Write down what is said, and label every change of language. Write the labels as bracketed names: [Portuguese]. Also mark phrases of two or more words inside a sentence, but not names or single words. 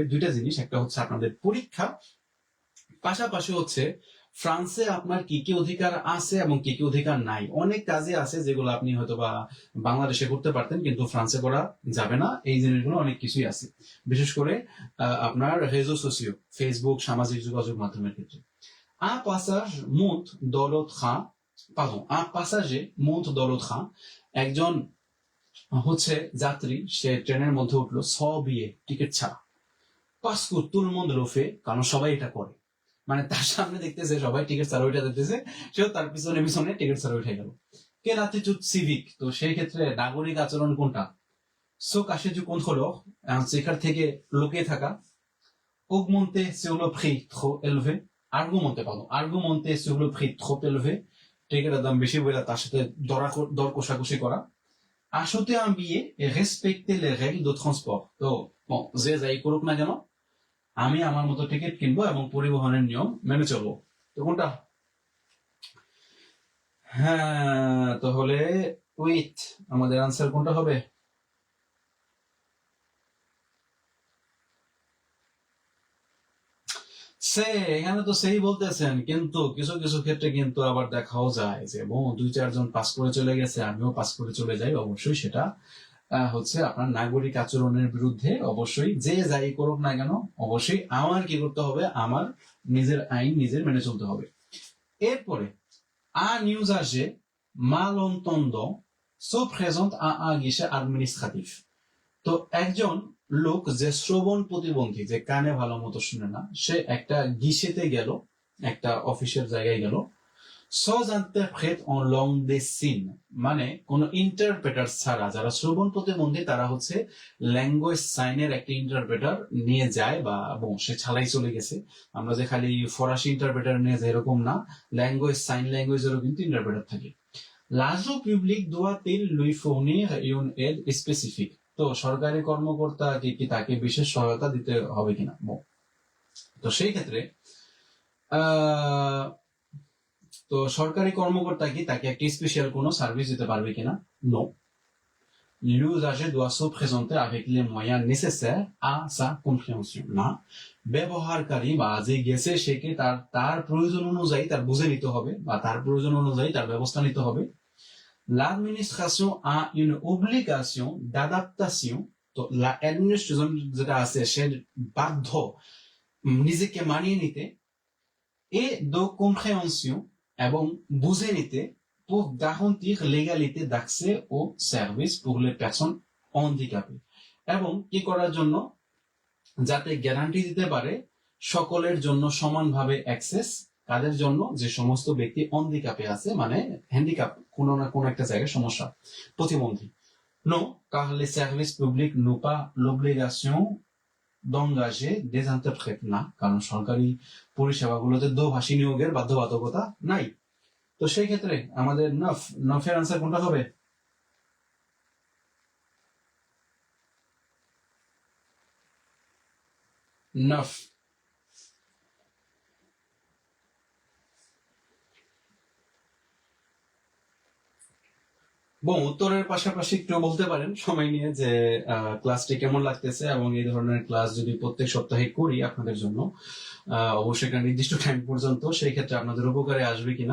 [Bangla] দুইটা জিনিস, একটা হচ্ছে আপনাদের পরীক্ষা, পাশাপাশি হচ্ছে ফ্রান্সে আপনার কি কি অধিকার আছে এবং কি কি অধিকার নাই। অনেক কাজে আছে যেগুলো আপনি হয়তো বা বাংলাদেশে করতে পারতেন কিন্তু ফ্রান্সে করা যাবে না, এই জিনিসগুলো অনেক কিছুই আছে, বিশেষ করে আপনার [French] réseaux sociaux, [Bangla] ফেসবুক, সামাজিক যোগাযোগ মাধ্যমের ক্ষেত্রে। [French] un passage monte dans le train, un passager monte dans le train, [Bangla] একজন হচ্ছে যাত্রী সে ট্রেনের মধ্যে উঠলো বিয়ে টিকিট ছাড়া, [French] parce que tout le monde le fait, [Bangla] কারণ সবাই এটা করে, মানে তার সামনে দেখতেছে সবাই টিকিট ছাড়া ওইটা দেখতেছে, সেও তার পিছনে পিছনে টিকিট ছাড়া উঠে গেল। কে [French] l'attitude civique, [Bangla] তো সেই ক্ষেত্রে নাগরিক আচরণ কোনটা? সো কাশে যে কোন হলো সেখান থেকে লুকিয়ে থাকা, [French] augmenter sur le prix trop élevé, argumenter sur le prix trop élevé, [Bangla] টিকিটের দাম বেশি বলে তার সাথে দর কষাকষি করা, [French] acheter un billet et respecter les règles de transport, [Bangla] তো যে যাই করুক না কেন আমি আমার মতো টিকিট কিনবো এবং পরিবহনের নিয়ম মেনে চলবো, তো কোনটা? হ্যাঁ, তাহলে উইথ আমাদের আনসার কোনটা হবে? এখানে তো সেই বলতেছেন, কিন্তু কিছু কিছু ক্ষেত্রে কিন্তু আবার দেখাও যায় যে 2-4 জন পাস করে চলে গেছে, আমিও পাস করে চলে যাই, অবশ্যই সেটা হচ্ছে আপনার নাগরিক আচরণের বিরুদ্ধে অবশ্যই যে যাই করুক না কেন অবশ্যই আমার কি করতে হবে, আমার নিজের আইন নিজের মেনে চলতে হবে। [French] এরপরে un usager malentendant se présente à un guichet administratif. [Bangla] তো একজন লোক যে শ্রবণ প্রতিবন্ধী, যে কানে ভালো মতো শুনে না, সে একটা গিশেতে গেল, একটা অফিসের জায়গায় গেল, [French] sans interprète en langue des signes, [Bangla] মানে কোন ইন্টারপ্রেটার ছাড়া। যারা শ্রবণ প্রতিবন্ধী তারা হচ্ছে [English] language sign [Bangla] একটা ইন্টারপ্রেটার নিয়ে যায়, বা সে ছাড়াই চলে গেছে। আমরা যে খালি ফরাসি ইন্টারপ্রেটার নিয়ে যাই এরকম না, [English] language sign language [Bangla] কিন্তু ইন্টারপ্রেটার থাকে। [French] L'agent public doit-il lui fournir une aide spécifique? [Bangla] তো সরকারি কর্মকর্তা কি তাকে বিশেষ সহায়তা দিতে হবে কিনা? তো সেই ক্ষেত্রে তো সরকারি কর্মকর্তা কি তাকে একটি স্পেশাল কোনো সার্ভিস দিতে পারবে কিনা? নো। [French] L'usager doit se présenter avec les moyens nécessaires à sa compréhension. [Bangla] না, ব্যবহারকারী বা যে গেছে সেকে তার প্রয়োজন অনুযায়ী তার বুঝে নিতে হবে, বা তার প্রয়োজন অনুযায়ী তার ব্যবস্থা নিতে হবে। [French] L'administration a une obligation d'adaptation. [Bangla] তো অ্যাডমিনিস্ট্রেশন যেটা আছে সে বাধ্য নিজেকে মানিয়ে নিতে, [French] et de compréhension [Bangla] এবং বুঝে নিতে, [French] pour garantir l'égalité d'accès aux services pour les personnes handicapées. [Bangla] এবং কি করার জন্য, যাতে গ্যারান্টি দিতে পারে সকলের জন্য সমানভাবে অ্যাক্সেস। কাদের জন্য? যে সমস্ত ব্যক্তি হ্যান্ডিক্যাপে আছে, মানে হ্যান্ডিক্যাপ কোনো না কোনো একটা জায়গায় সমস্যা, প্রতিবন্ধী। নো, [French] car les services publics n'ont pas l'obligation d'engager des interprètes. [Bangla] না, কারণ সরকারি পরিষেবাগুলোতে দোভাষী নিয়োগের বাধ্যবাধকতা নাই। তো সেই ক্ষেত্রে আমাদের নফের আনসার কোনটা হবে? নফ। উত্তরের পাশাপাশি একটু বলতে পারেন সময় নিয়ে যে ক্লাসটি কেমন লাগতেছে, এবং এই ধরনের ক্লাস যদি প্রত্যেক সপ্তাহে করি আপনাদের জন্য অবশ্যই একটা নির্দিষ্ট টাইম পর্যন্ত, সেই ক্ষেত্রে আপনাদের উপকারে আসবে কিনা।